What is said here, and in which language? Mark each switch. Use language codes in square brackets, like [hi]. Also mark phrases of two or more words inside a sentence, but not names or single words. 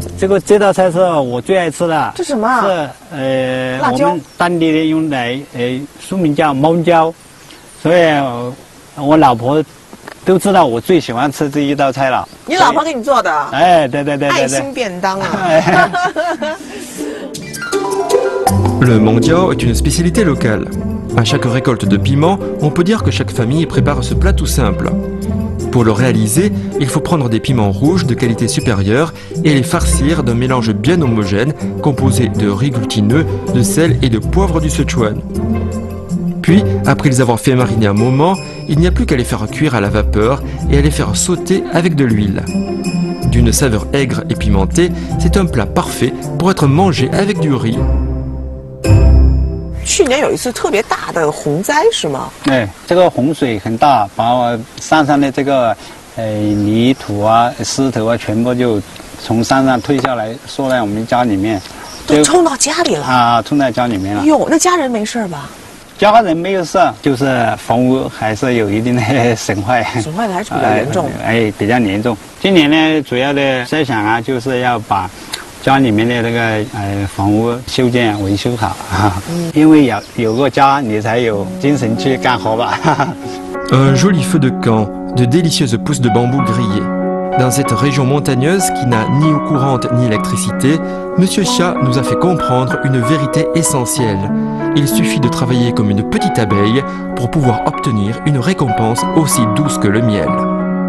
[zh] 这道菜是我最爱吃的。这什么啊？是辣椒。我们当地的用来书名叫猫椒，所以我老婆都知道我最喜欢吃这一道菜了。你老婆给你做的？哎，对对对对。爱心便当啊。 [fr] Le mandiao est une spécialité locale. À chaque récolte de piments, on peut dire que chaque famille prépare ce plat tout simple. Pour le réaliser, il faut prendre des piments rouges de qualité supérieure et les farcir d'un mélange bien homogène composé de riz glutineux, de sel et de poivre du Sichuan. Puis, après les avoir fait mariner un moment, il n'y a plus qu'à les faire cuire à la vapeur et à les faire sauter avec de l'huile. D'une saveur aigre et pimentée, c'est un plat parfait pour être mangé avec du riz. [zh] 去年有一次特别大的洪灾是吗？哎，这个洪水很大，把我山上的这个泥土啊、石头啊，全部就从山上推下来，缩在我们家里面，都冲到家里了啊，冲在家里面了。哟，那家人没事吧？家人没有事，就是房屋还是有一定的损坏，损坏的还是比较严重。比较严重。今年呢，主要的设想啊，就是要把家里面的那个房屋修建维修好啊，因为有个家，你才有精神去干活吧。 [fr] Un joli feu de camp, de délicieuses pousses de bambou grillées. Dans cette région montagneuse qui n'a ni eau courante ni électricité, Monsieur Chia nous a fait comprendre une vérité essentielle. Il suffit de travailler comme une petite abeille pour pouvoir obtenir une récompense aussi douce que le miel.